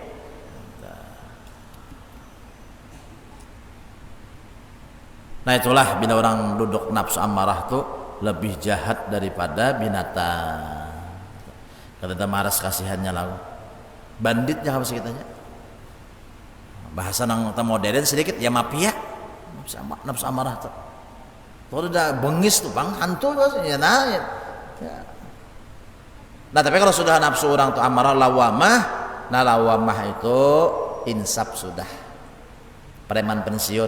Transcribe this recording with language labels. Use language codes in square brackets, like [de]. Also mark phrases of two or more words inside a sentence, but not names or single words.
[id] Nah itulah bila orang duduk nafsu amarah tuh lebih jahat daripada binatang. Kada maras kasihannya lalu. Banditnya apa sih kitanya? Bahasa nang modern sedikit ya mafia. Nafsu amarah tuh. Tuh udah bengis tuh bang hantu ya nah. Ya. Nah tapi kalau sudah nafsu orang tuh amarah lawamah, nah lawamah itu insaf sudah. Preman pensiun.